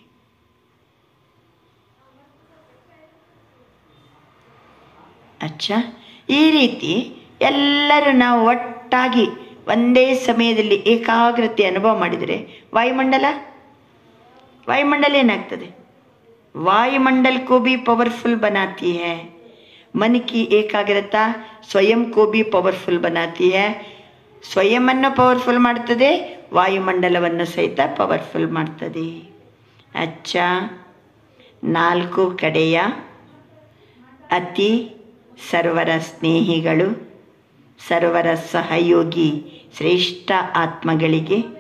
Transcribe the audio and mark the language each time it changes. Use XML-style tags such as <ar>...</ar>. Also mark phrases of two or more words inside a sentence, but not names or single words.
<kn>ಈ ರೀತಿ ಎಲ್ಲರೂ ನಾವು ಒಟ್ಟಾಗಿ ಒಂದೇ ಸಮಯದಲ್ಲಿ ಏಕಾಗ್ರತೆ ಅನುಭವ ಮಾಡಿದರೆ ವಾಯುಮಂಡಲ ಏನಾಗ್ತದೆ?</kn> <hi>वायुमंडल को भी पावरफुल बनाती है. मन की एकाग्रता स्वयं को भी पावरफुल बनाती है.</hi> <kn>ಸ್ವಯಂವನ್ನು ಪವರ್ಫುಲ್ ಮಾಡ್ತದೆ, ವಾಯುಮಂಡಲವನ್ನು ಸಹಿತ ಪವರ್ಫುಲ್ ಮಾಡ್ತದೆ. ಅಚ್ಚ, 4 ಕಡೆಯ ಅತಿ ಸರ್ವರ ಸ್ನೇಹಿಗಳು, ಸರ್ವರ ಸಹಯೋಗಿ ಶ್ರೇಷ್ಠ ಆತ್ಮಗಳಿಗೆ,</kn>